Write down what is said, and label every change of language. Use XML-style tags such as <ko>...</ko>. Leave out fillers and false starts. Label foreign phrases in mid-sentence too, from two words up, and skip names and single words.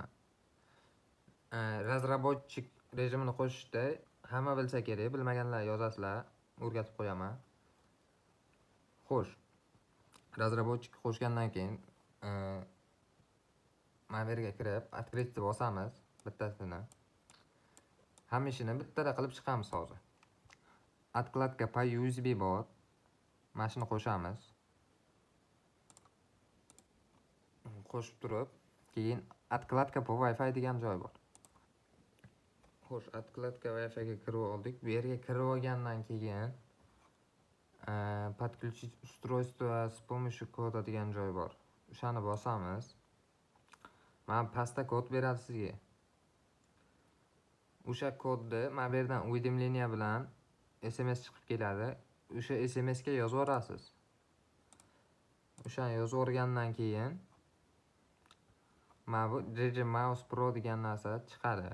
<uz>Razraботчик rejimini qo'shishda hamma bilsa kerak, bilmaganlar yozasizlar, o'rgatib qo'yaman. Xo'sh. Razraботчик qo'shgandan keyin mana bu yerga kirib, открыть deb bosamiz bittasini. Hamma ishini bittada qilib chiqamiz hozir.</uz> <ru>Откладка по USB</ru> <uz>bor. Mana shuni qo'shamiz. Qo'shib turib, keyin</uz> <ru>откладка по Wi-Fi</ru> <uz>degan joy bor. Xo'sh,</uz> <ru>откладка Wi-Fi</ru> <uz>ga kirib oldik. Bu yerga kirib olgandan keyin</uz> <ru>подключить устройство с помощью кода</ru> <uz>degan joy bor. O'shani bosamiz. Mana pastda kod beradi sizga. O'sha kodni mana bu yerdan уведомление bilan SMS chiqib keladi. O'sha SMS ga yozib yuborasiz. O'shani yozib yuborgandan keyin mana bu GG Mouse Pro degan narsa chiqadi.</uz>